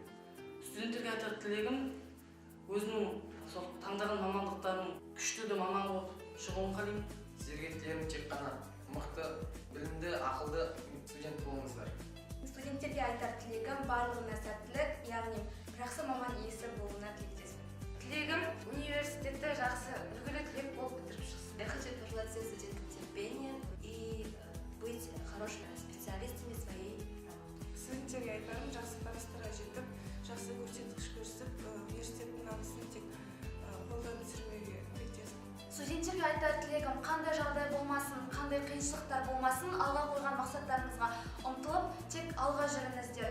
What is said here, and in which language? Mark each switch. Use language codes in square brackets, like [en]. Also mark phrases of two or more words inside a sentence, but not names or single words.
[kk] Студенттерге айтар тілегім өзінің сол таңдаған мамандықтарын күшті маман болып шығуын қалаймын. Сіздерге тілерім тек қана мықты, білімді, ақылды студент болыңыздар. Студенттерге айтар тілегім барлығына сәттілік, яғни жақсы маман иесі болуына тілектеспін. Тілегім университетті жақсы үлгілі түлек болып бітіріп шықсын. [ru] Я хочу пожелать всем студентам терпения и быть хорошими специалистами своей работы. [kk] Студенттерге айтарым, жақсы табыстарға жетіп, жақсы көрсеткіш көрсетіп, университеттің намысын тек қолдан түсірмеуге тілектеспін. Студенттерге айтар тілегім қандай жағдай болмасын, қандай қиыншылықтар болмасын, алға қойған мақсаттарыңызға ұмтылып, тек алға жүріңіздер.